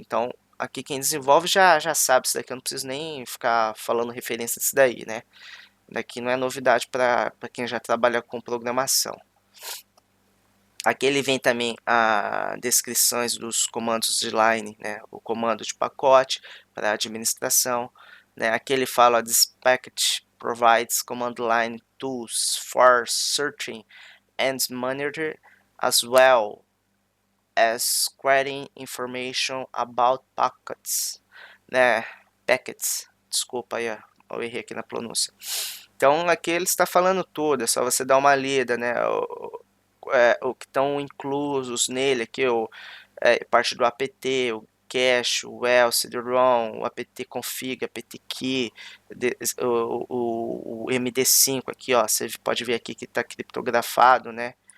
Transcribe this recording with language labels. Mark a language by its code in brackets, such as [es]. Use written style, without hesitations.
[pt] Então, aqui quem desenvolve já sabe isso daqui, eu não preciso nem ficar falando referência disso daí, né. Daqui não é novidade para quem já trabalha com programação. Aqui ele vem também as descrições dos comandos de line, né? O comando de pacote para administração. Né? Aqui ele fala: [en] this package provides command line tools for searching and monitoring, as well as querying information about packets. [pt] Né? Packets, desculpa aí, eu errei aqui na pronúncia. Então aqui ele está falando tudo, é só você dar uma lida, né? O que estão inclusos nele aqui, parte do apt, o cache, o else, the ROM, o apt config, apt key, o MD5 aqui, ó, você pode ver aqui que está criptografado, né?